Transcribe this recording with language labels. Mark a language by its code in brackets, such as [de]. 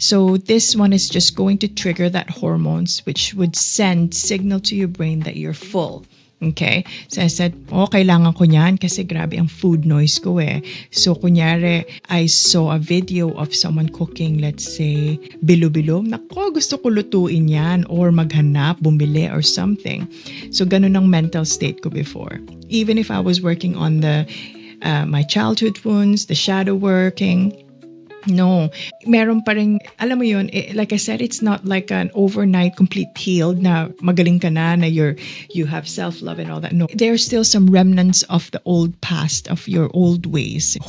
[en] So this one is just going to trigger that hormones which would send signal to your brain that you're full. Okay? [tl] So I said, kailangan ko niyan kasi grabe ang food noise ko eh. [en] So kunyari, I saw a video of someone cooking, let's say, bilo-bilo. [tl] Nako, gusto ko lutuin yan or maghanap, bumili or something. So ganun ang mental state ko before. [en] Even if I was working on my childhood wounds, the shadow working, no, meron pa rin, [tl] alam mo yun, [en] like I said, it's not like an overnight complete healed [tl] na magaling ka na [en] you have self-love and all that. No, there are still some remnants of the old past, of your old ways.